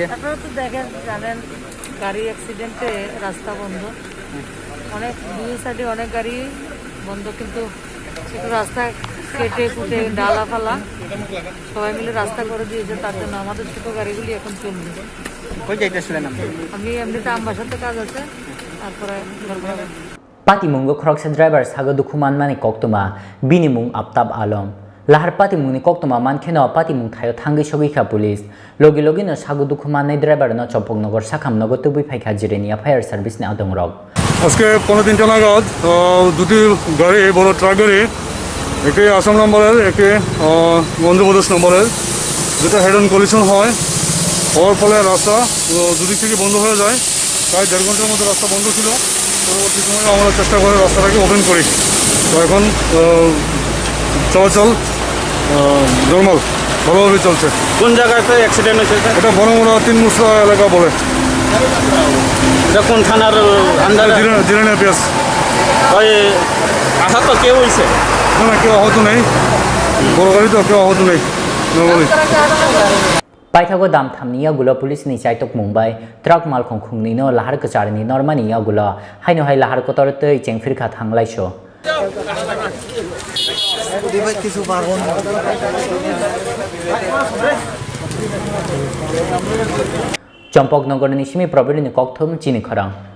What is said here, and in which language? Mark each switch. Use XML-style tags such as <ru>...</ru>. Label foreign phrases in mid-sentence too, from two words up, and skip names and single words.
<bn>আপনারা তো দেখেন, জানেন গাড়ি অ্যাক্সিডেন্টে রাস্তা বন্ধ, অনেক দুই সাইডে অনেক গাড়ি বন্ধ, কিন্তু একটু রাস্তা কেটে কুটে ডালা ফালা সবাই মিলে রাস্তা করে দিয়েছে, তার জন্য আমাদের ছোট গাড়িগুলি এখন চলবে। কই যাইতেছিলেন আপনি? আমি এমনিতে আম্বাসাতে কাজ আছে, তারপরে</bn> <trp>Patimungo Khoroksa driver Sago Dukhomankha koktoma binimung Avtab alam Lahar Patimung ni koktoma mankeno Patimung thayo thangi sogikha police logi logi no Sago Dukhomankha driver no Chopoknogor Sakhamnogor tubui phaikha jirenia</trp> <en>fire service</en> <trp>ni adongrok</trp> <bn>আজকে 15 নাগাদ দুটি গাড়ি বড় ট্রাক গাড়ি, একটি আসাম নম্বরের, একটি অন্ধ্রপ্রদেশ নম্বরের, যেটা</bn> <en>head on collision</en> <bn>হয়। হওয়ার ফলে রাস্তা দুদিক থেকে বন্ধ হয়ে যায়। প্রায় 1.5 ঘন্টার মধ্যে রাস্তা বন্ধ ছিল। পরবর্তী সময়ে আমরা চেষ্টা করে রাস্তাটাকে ওপেন করি। তো এখন চলাচল নর্মাল ভালোভাবে চলছে। কোন জায়গাতে অ্যাক্সিডেন্ট হয়েছে? এটা বড়মোড়া 3 মুসরা এলাকা বলে। এটা কোন থানার আন্ডারে? জিরানি পিএস। ওই আহত কেউ হয়েছে? না না, কেউ আহত নেই, বড় গাড়ি তো কেউ আহত নেই নর্মালি।</bn> <trp>Paithago Damtham ni yagula police ni chaitok Mumbai truck Malkhung khungni no Lahar Kotor ni normani yagula haino hai Lahar Kotor tei chengphirkha thanglai sho Champoknogor ni Simi property ni kokthom chini kharang</trp>